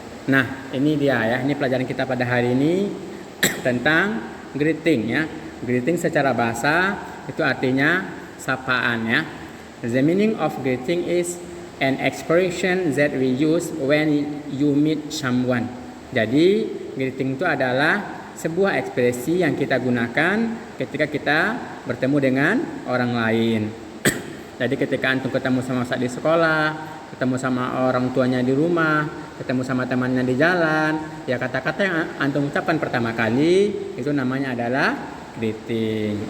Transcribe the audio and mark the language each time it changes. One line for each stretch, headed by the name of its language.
Indonesian: Nah, ini dia ya, ini pelajaran kita pada hari ini tentang greeting ya. Greeting secara bahasa itu artinya sapaan ya.
English: The meaning of greeting is an expression that we use when you meet someone.
Indonesian: Jadi, greeting itu adalah sebuah ekspresi yang kita gunakan ketika kita bertemu dengan orang lain. Jadi ketika antum ketemu sama ustaz di sekolah, ketemu sama orang tuanya di rumah, ketemu sama temannya di jalan, ya kata-kata yang antum ucapkan pertama kali itu namanya adalah greeting.